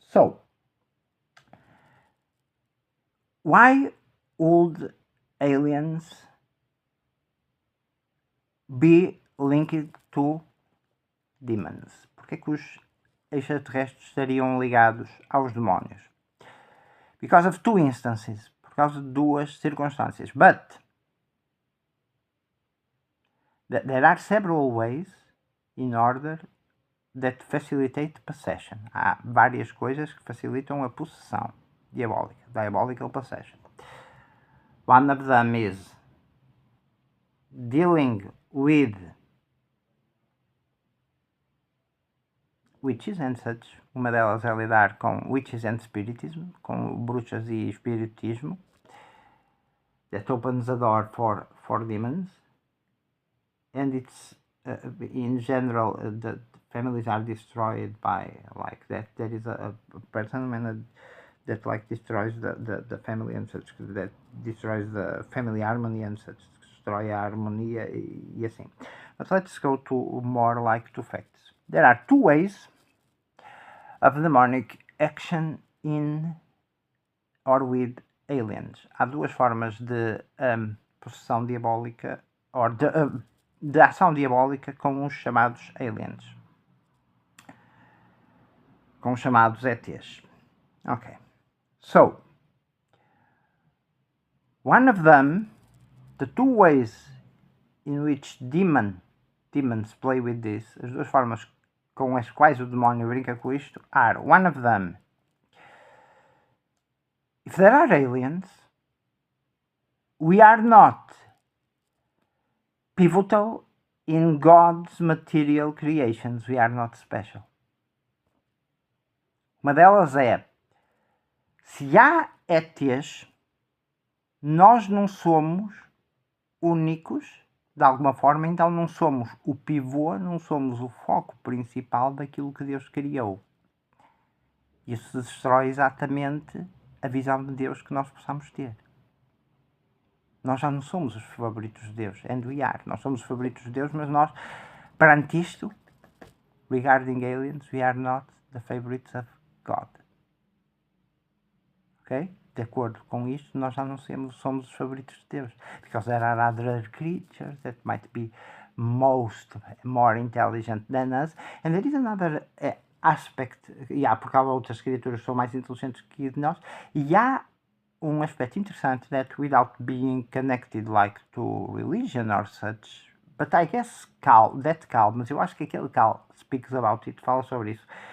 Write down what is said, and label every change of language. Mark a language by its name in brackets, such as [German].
[English] So, why would aliens be linked to demons? [Portuguese] Porque é que os extraterrestres estariam ligados aos demónios? [English] Because of two instances. [Portuguese] Por causa de duas circunstâncias. [English] But there are several ways in order that facilitate possession. [Portuguese] Há várias coisas que facilitam a possessão. [English] diabolical possession. One of them is dealing with witches and such. [Portuguese] Uma delas é lidar com [English] witches and spiritism, [Portuguese] com bruxas e espiritismo. [English] That opens the door for demons. And it's in general the families are destroyed by like that. There is a person that like destroys the family and such, that destroys the family harmony and such, [Portuguese] destrói a harmonia e assim. [English] But let's go to more like to facts. There are two ways of demonic action in or with aliens. [Portuguese] Há duas formas de possessão diabólica ou de ação diabólica com os chamados aliens, com os chamados ETs. [English] Okay, so one of them, the two ways in which demons play with this, [Portuguese] as duas formas com as quais o demónio brinca com isto, [English] are one of them, if there are aliens, we are not pivotal in God's material creations, we are not special. [Portuguese] Uma delas é, se há ETs, nós não somos únicos, de alguma forma, então não somos o pivô, não somos o foco principal daquilo que Deus criou. Isso destrói exatamente a visão de Deus que nós possamos ter. Nós já não somos os favoritos de Deus, [English] and we are. [Portuguese] Nós somos os favoritos de Deus, mas nós, perante isto, [English] regarding aliens, we are not the favorites of God. [Portuguese] Ok? De acordo com isto, nós já não somos os favoritos de Deus. [English] Because there are other creatures that might be more intelligent than us. And there is another aspect, [Portuguese] porque há outras criaturas que são mais inteligentes que nós, e há um aspecto interessante [English] that without being connected like to religion or such, but I guess [Portuguese] mas eu acho que aquele Cal [English] speaks about it, [Portuguese] fala sobre isso.